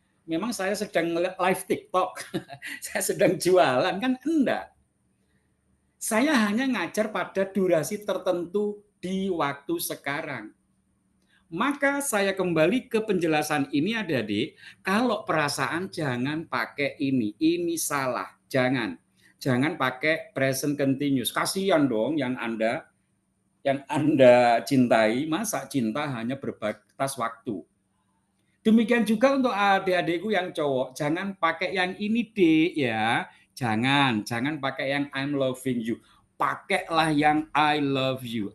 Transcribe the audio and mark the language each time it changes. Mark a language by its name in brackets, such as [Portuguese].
[Indonesian] memang saya sedang live TikTok, saya sedang jualan, kan enggak. Saya hanya ngajar pada durasi tertentu di waktu sekarang. Maka saya kembali ke penjelasan ini adik-adik, kalau perasaan jangan pakai ini salah, jangan. Jangan pakai present continuous. Kasihan dong yang Anda cintai, masa cinta hanya berbatas waktu. Demikian juga untuk adik-adikku yang cowok, jangan pakai yang ini dek ya. Jangan pakai yang [English] I'm loving you. [Indonesian] Pakailah yang [English] I love you.